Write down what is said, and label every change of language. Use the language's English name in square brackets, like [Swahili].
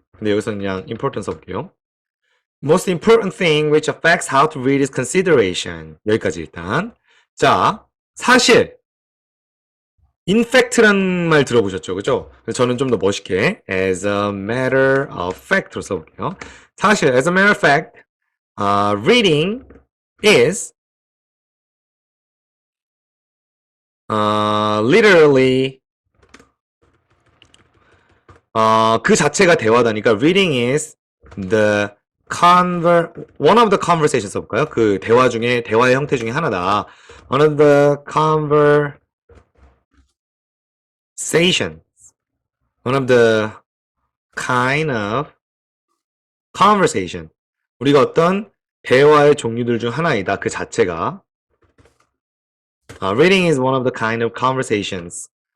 [Korean] 근데 여기서 그냥 important 써볼게요. [English] Most important thing which affects how to read is consideration. [Korean] 여기까지 일단. 자, 사실 in fact란 말 들어보셨죠? 그죠? 저는 좀 더 멋있게 [English] as a matter of fact [Korean] 로 써볼게요. 사실 [English] as a matter of fact, reading is literally [Korean] 그 자체가 대화다니까 [English] reading is the one of the conversations [Korean] 써볼까요? 그 대화 중에 대화의 형태 중에 하나다. [English] One of the conversations. One of the kind of conversation. [Korean] 우리가 어떤 대화의 종류들 중 하나이다. 그 자체가. [English] Reading is one of the kind of conversations.